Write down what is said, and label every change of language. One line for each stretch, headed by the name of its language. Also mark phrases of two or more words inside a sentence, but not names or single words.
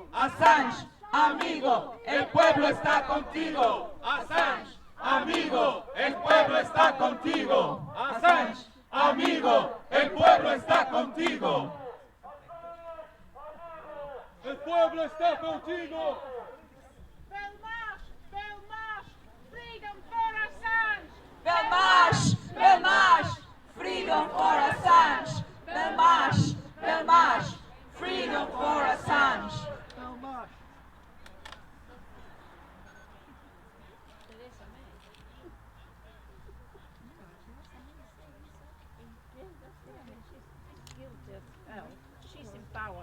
Spanish: Assange, amigo, el pueblo está contigo. Assange, amigo, el pueblo está contigo. Assange, amigo, el pueblo está contigo. El pueblo está contigo.
English: Belmarsh, Belmarsh, freedom for Assange. Belmarsh, Belmarsh, freedom for Assange. Belmarsh, Belmarsh, freedom for Assange. She's in power.